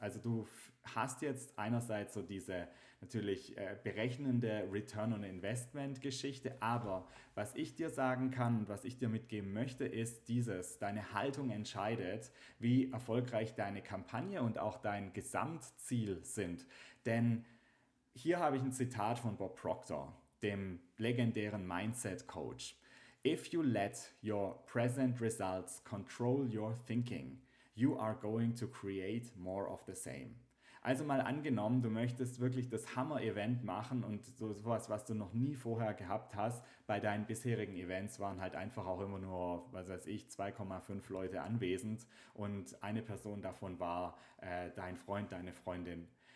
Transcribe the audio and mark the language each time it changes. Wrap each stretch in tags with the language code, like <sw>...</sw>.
<de>Also du hast jetzt einerseits so diese natürlich berechnende Return on Investment Geschichte, aber was ich dir sagen kann und was ich dir mitgeben möchte, ist deine Haltung entscheidet, wie erfolgreich deine Kampagne und auch dein Gesamtziel sind. Denn hier habe ich ein Zitat von Bob Proctor, dem legendären Mindset Coach.</de> <en>If you let your present results control your thinking, you are going to create more of the same.</en> <de>Also mal angenommen, du möchtest wirklich das Hammer-Event machen und so sowas, was du noch nie vorher gehabt hast. Bei deinen bisherigen Events waren halt einfach auch immer nur, was weiß ich, 2,5 Leute anwesend und eine Person davon war dein Freund, deine Freundin.</de>